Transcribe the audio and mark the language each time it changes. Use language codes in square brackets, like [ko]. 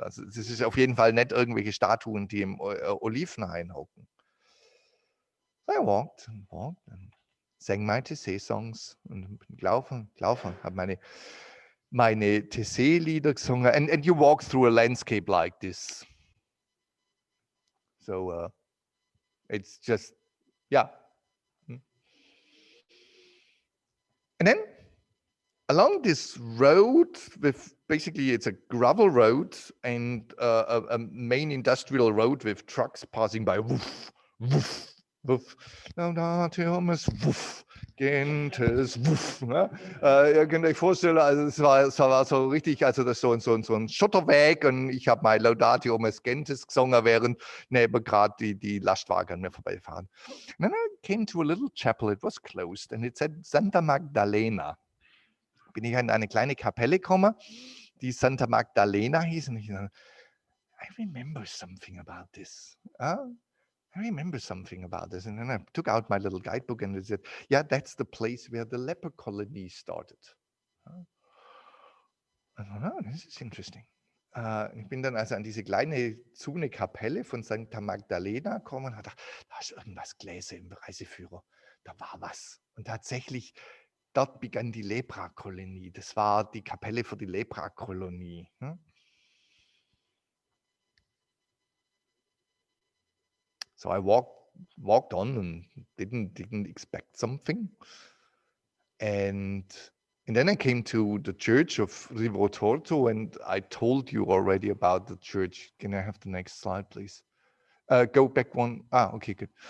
[de] Also das ist auf jeden Fall nicht irgendwelche Statuen, die im Olivenhain hocken. [en] So I walked and walked and sang my TC-Songs [de] und bin gelaufen, habe meine TC-Lieder gesungen. [en] And you walk through a landscape like this. So it's just, yeah. And then along this road with basically it's a gravel road and a main industrial road with trucks passing by. Woof, woof, woof. Laudate Homines, woof. Gentes, wuff. Ne? [de] Ihr könnt euch vorstellen, also es war so richtig, also das so ein Schotterweg und ich habe mein Laudate Gentes gesungen, während neben gerade die Lastwagen an mir vorbeifahren. [en] And then I came to a little chapel, it was closed and it said Santa Magdalena. [de] Bin ich in eine kleine Kapelle gekommen, die Santa Magdalena hieß und ich dachte, [en] I remember something about this. I remember something about this. And then I took out my little guidebook and it said, yeah, that's the place where the leper colony started. I thought, oh, this is interesting. [de] Ich bin dann also an diese kleine Zune Kapelle von Santa Magdalena gekommen und habe gedacht, da ist irgendwas Gläser im Reiseführer. Da war was. Und tatsächlich, dort begann die Leprakolonie. Das war die Kapelle für die Leprakolonie. [en] So I walked on and didn't expect something. And then I came to the church of Rivo Torto and I told you already about the church. Can I have the next slide, please? Go back one. Okay, good.